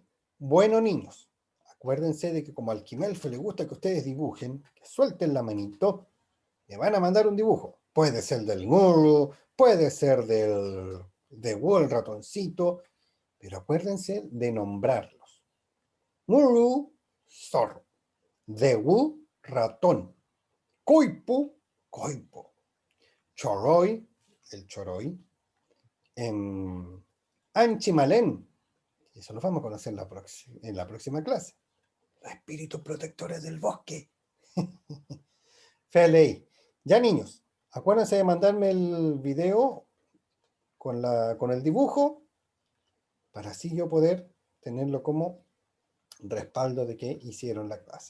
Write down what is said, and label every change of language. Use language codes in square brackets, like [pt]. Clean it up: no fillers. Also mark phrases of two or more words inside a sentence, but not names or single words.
[es] Bueno, niños, acuérdense de que como al Quimelfe le gusta que ustedes dibujen, que suelten la manito, me van a mandar un dibujo. Puede ser del Nguru, puede ser de Wu, el ratoncito, pero acuérdense de nombrarlos. Nguru, zorro. De Wu, ratón. Koipu, coipo. Choroy, el choroy. Anchimalen, eso lo vamos a conocer en la próxima clase. Los espíritus protectores del bosque. Feley. Ya, niños, acuérdense de mandarme el video con el dibujo para así yo poder tenerlo como respaldo de que hicieron la clase.